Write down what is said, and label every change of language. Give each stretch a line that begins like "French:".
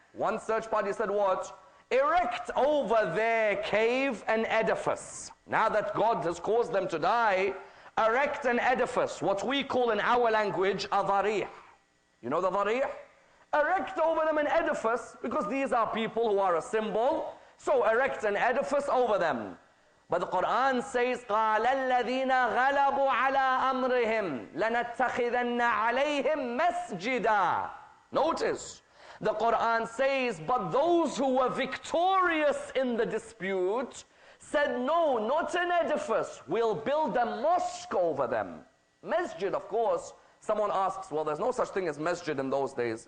English: One search party said what? Erect over their cave an edifice. Now that God has caused them to die, erect an edifice, what we call in our language, a dharih. You know the dharih? Erect over them an edifice, because these are people who are a symbol. So erect an edifice over them. But the Quran says,
Arabic: قَالَ الَّذِينَ غَلَبُوا عَلَىٰ أَمْرِهِمْ لَنَتَّخِذَنَّ عَلَيْهِمْ مَسْجِدًا.
English: Notice, the Quran says, but those who were victorious in the dispute said, no, not an edifice. We'll build a mosque over them. Masjid, of course, someone asks, well, there's no such thing as masjid in those days.